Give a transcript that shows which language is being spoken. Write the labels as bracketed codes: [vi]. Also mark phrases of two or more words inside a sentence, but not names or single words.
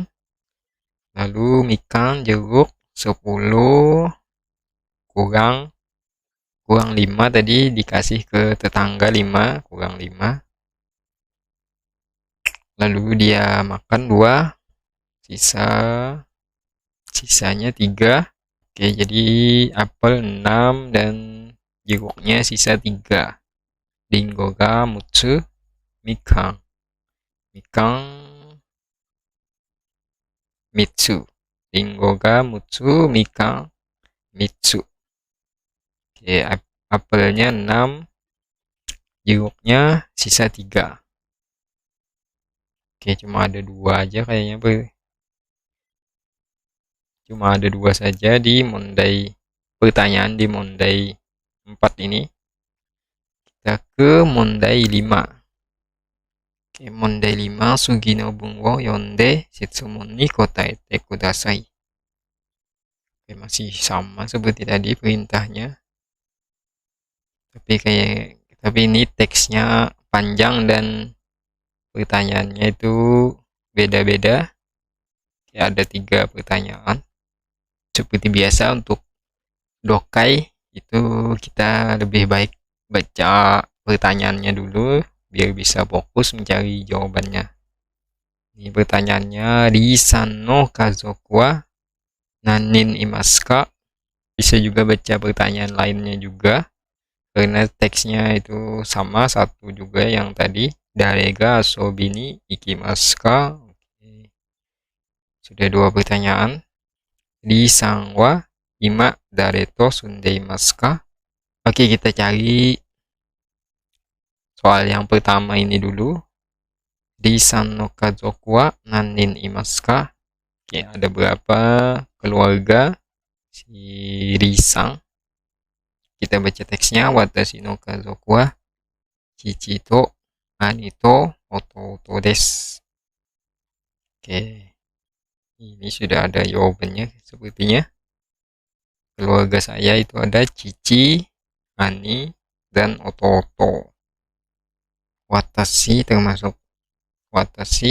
[id] Lalu mikan jeruk 10 kurang 5 tadi dikasih ke tetangga 5 kurang 5. Lalu dia makan 2, sisanya 3. Oke, jadi apel 6 dan jeruknya sisa 3. [ja] りんごが六つ、みかん. みかん三つ. りんごが六つ、みかん三つ. [id] Oke, apelnya 6, jeruknya sisa 3. Oke, cuma ada 2 aja kayaknya. Cuma ada 2 saja di mondai pertanyaan di mondai 4 ini. Kita ke mondai 5. Oke, mondai 5. [ja] 次の文を読んで質問に答えてください. [id] Oke, masih sama seperti tadi perintahnya. Tapi ini teksnya panjang dan pertanyaannya itu beda-beda. Ya, ada 3 pertanyaan. Seperti biasa untuk dokai itu kita lebih baik baca pertanyaannya dulu biar bisa fokus mencari jawabannya. Ini pertanyaannya, [ja] リさんの家族は何人いますか? [id] Bisa juga baca pertanyaan lainnya juga karena teksnya itu sama satu juga yang tadi. [ja] 誰が遊びに行きますか? [id] Sudah 2 pertanyaan. [ja] リさんは今誰と住んでいますか? [id] Oke, kita cari soal yang pertama ini dulu. [ja] リさんの家族は何人いますか? [id] Oke, ada berapa keluarga si Risan? Kita baca teksnya. [ja] 私の家族は父と兄と弟です. [id] Oke, ini sudah ada jawabannya sepertinya. Keluarga saya itu ada cici, ani, dan oto-oto. Watashi termasuk watashi.